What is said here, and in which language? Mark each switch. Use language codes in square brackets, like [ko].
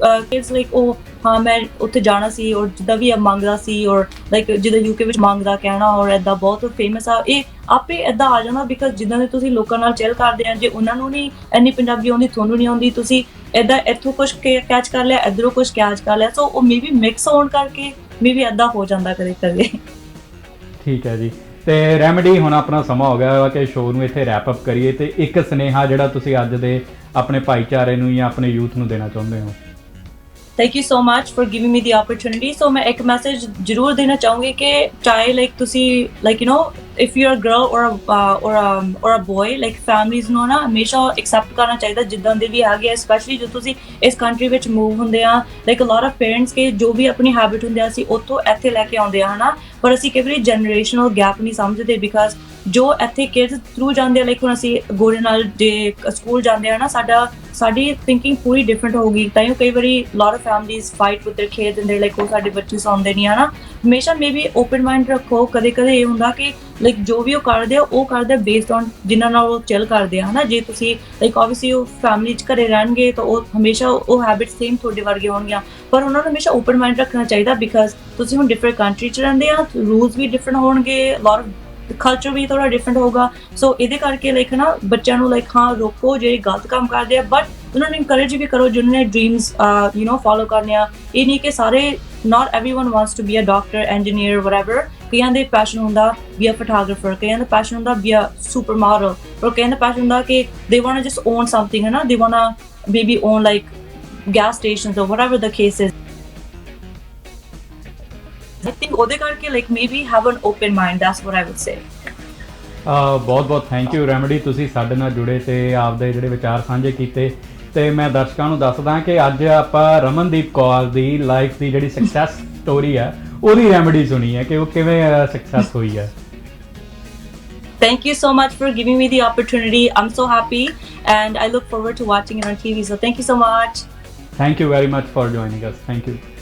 [pa] Kids like ਉਹ ਹਾਂ ਮੈਂ ਉੱਥੇ ਜਾਣਾ ਸੀ ਔਰ ਜਿੱਦਾਂ ਵੀ ਮੰਗਦਾ ਸੀ ਔਰ ਲਾਈਕ ਜਿੱਦਾਂ ਯੂਕੇ ਵਿੱਚ ਮੰਗਦਾ ਕਹਿਣਾ ਔਰ ਇੱਦਾਂ ਬਹੁਤ ਫੇਮਸ ਆ ਇਹ ਆਪੇ ਇੱਦਾਂ ਆ ਜਾਂਦਾ ਬਿਕਾਜ਼ ਜਿੱਦਾਂ ਦੇ ਤੁਸੀਂ ਲੋਕਾਂ ਨਾਲ ਚਿਲ ਕਰਦੇ ਆ ਜੇ ਉਹਨਾਂ ਨੂੰ ਨਹੀਂ ਇੰਨੀ ਪੰਜਾਬੀ ਆਉਂਦੀ ਤੁਹਾਨੂੰ ਨਹੀਂ ਆਉਂਦੀ ਤੁਸੀਂ ਇੱਦਾਂ ਇੱਥੋਂ ਕੁਛ ਕੈਚ ਕਰ ਲਿਆ ਇੱਧਰੋਂ ਕੁਛ ਕੈਚ ਕਰ ਲਿਆ ਸੋ ਉਹ ਮੇਬੀ ਮਿਕਸ ਹੋਣ ਕਰਕੇ ਮੇਬੀ ਇੱਦਾਂ ਹੋ ਜਾਂਦਾ ਕਦੇ ਠੀਕ ਹੈ ਜੀ ਤੇ ਰੈਮੇਡੀ ਹੁਣ ਆਪਣਾ ਸਮਾਂ ਹੋ ਗਿਆ ਵਾ ਕਿ ਸ਼ੋਅ ਨੂੰ ਇੱਥੇ ਰੈਪ ਅਪ ਕਰੀਏ ਤੇ ਇੱਕ ਸੁਨੇਹਾ ਜਿਹੜਾ ਤੁਸੀਂ ਅੱਜ ਦੇ ਆਪਣੇ ਭਾਈਚਾਰੇ ਨੂੰ ਜਾਂ ਆਪਣੇ ਯੂਥ ਨੂੰ ਦੇਣਾ ਚਾਹੁੰਦੇ ਹੋ? [en] Thank you so much for giving me the opportunity. So [hi] मैं एक message जरूर देना चाहूँगी कि चाहे [en] like तुसी like you know if you're a girl or a boy like families [pa] ਨੂੰ ਨਾ ਹਮੇਸ਼ਾ accept ਕਰਨਾ ਚਾਹੀਦਾ ਜਿੱਦਾਂ ਦੇ ਵੀ ਹੈਗੇ [en] especially ਜੋ ਤੁਸੀਂ [pa] ਇਸ country ਵਿੱਚ move ਹੁੰਦੇ ਆ [en] like a lot of parents [pa] ਕੇ ਜੋ ਵੀ ਆਪਣੀ habit ਹੁੰਦੇ ਆ ਅਸੀਂ ਉੱਥੋਂ ਇੱਥੇ ਲੈ ਕੇ ਆਉਂਦੇ ਆ ਹਨਾ ਪਰ ਅਸੀਂ ਕਈ ਵਾਰੀ generational gap ਨਹੀਂ ਸਮਝਦੇ because ਜੋ ਇੱਥੇ kids through ਜਾਂਦੇ ਆ like ਹੁਣ ਅਸੀਂ ਗੋਰੇ ਨਾਲ ਜੇ ਸਕੂਲ ਜਾਂਦੇ ਆ ਨਾ ਸਾਡੀ ਥਿੰਕਿੰਗ ਪੂਰੀ ਡਿਫਰੈਂਟ ਹੋਊਗੀ ਤਾਂ ਕਈ ਵਾਰੀ [en] lot of families fight with their kids and they're like [pa] ਉਹ ਸਾਡੇ ਬੱਚੇ ਸੌਂਦੇ ਨਹੀਂ ਹਨਾ ਹਮੇਸ਼ਾ ਮੇਬੀ ਓਪਨ ਮਾਈਂਡ ਰੱਖੋ ਕਦੇ ਇਹ ਹੁੰਦਾ ਕਿ ਲਾਈਕ ਜੋ ਵੀ ਉਹ ਕਰਦੇ ਆ ਬੇਸਡ ਔਨ ਜਿਨ੍ਹਾਂ ਨਾਲ ਉਹ ਚਿਲ ਕਰਦੇ ਆ ਹਨਾ। ਜੇ ਤੁਸੀਂ ਲਾਈਕ ਆਬਵੀਅਸਲੀ ਉਹ ਫੈਮਿਲੀ 'ਚ ਘਰੇ ਰਹਿਣਗੇ ਤਾਂ ਉਹ ਹਮੇਸ਼ਾ ਉਹ ਹੈਬਿਟ ਸੇਮ ਤੁਹਾਡੇ ਵਰਗੇ ਹੋਣਗੀਆਂ, ਪਰ ਉਹਨਾਂ ਨੂੰ ਹਮੇਸ਼ਾ ਓਪਨ ਮਾਈਂਡ ਰੱਖਣਾ ਚਾਹੀਦਾ ਬਿਕਾਜ਼ ਤੁਸੀਂ ਹੁਣ ਡਿਫਰੈਂਟ ਕੰਟਰੀ 'ਚ ਰਹਿੰਦੇ ਆ, ਰੂਲਸ ਵੀ ਡਿਫਰੈਂਟ ਹੋਣਗੇ, ਲੋਟ ਕਲਚਰ ਵੀ ਥੋੜਾ ਡਿਫਰੈਂਟ ਹੋਊਗਾ। ਸੋ ਇਹਦੇ ਕਰਕੇ ਲਾਈਕ ਨਾ ਬੱਚਿਆਂ ਨੂੰ ਲਾਈਕ ਹਾਂ ਰੋਕੋ ਜਿਹੜੇ ਗਲਤ ਕੰਮ ਕਰਦੇ ਆ, ਬਟ ਉਹਨਾਂ ਨੂੰ ਇਨਕਰੇਜ ਵੀ ਕਰੋ ਜਿਨ੍ਹਾਂ ਨੇ ਡ੍ਰੀਮਸ ਫੋਲੋ ਕਰਨੇ ਆ। ਇਹ ਨਹੀਂ ਕਿ ਸਾਰੇ [en] not everyone wants to be a doctor, engineer, whatever. ਕਈਆਂ ਦੇ passion ਹੁੰਦਾ be a photographer, ਕਈਆਂ ਦਾ ਪੈਸ਼ਨ ਹੁੰਦਾ be a supermodel, or [pa] ਕਈਆਂ ਦਾ ਪੈਸ਼ਨ ਹੁੰਦਾ ਕਿ [en] they want to just own something ਹੈ ਨਾ, they want to maybe own like gas stations or whatever the case is. I think [pa] ਉਹਦੇ ਕਰਕੇ [en] like maybe have an open mind, that's what I would say. [pa] ਬਹੁਤ ਬਹੁਤ thank you remedy, ਤੁਸੀਂ ਸਾਡੇ ਨਾਲ ਜੁੜੇ ਤੇ ਆਪਦੇ ਜਿਹੜੇ ਵਿਚਾਰ ਸਾਂਝੇ ਕੀਤੇ। ਤੇ ਮੈਂ ਦਰਸ਼ਕਾਂ ਨੂੰ ਦੱਸਦਾ ਕਿ ਅੱਜ ਆਪਾਂ ਰਮਨਦੀਪ ਕੌਰ ਦੀ ਲਾਈਫ ਦੀ ਜਿਹੜੀ ਸਕਸੈਸ ਸਟੋਰੀ ਹੈ ਉਹਦੀ ਰੈਮਡੀ ਸੁਣੀ ਹੈ ਕਿ ਉਹ ਕਿਵੇਂ ਸਕਸੈਸ ਹੋਈ ਹੈ। [en] Thank you so much for giving me the opportunity. I'm so happy and I look forward to watching it on TV. So thank you so much. Thank you very much for joining us. Thank you.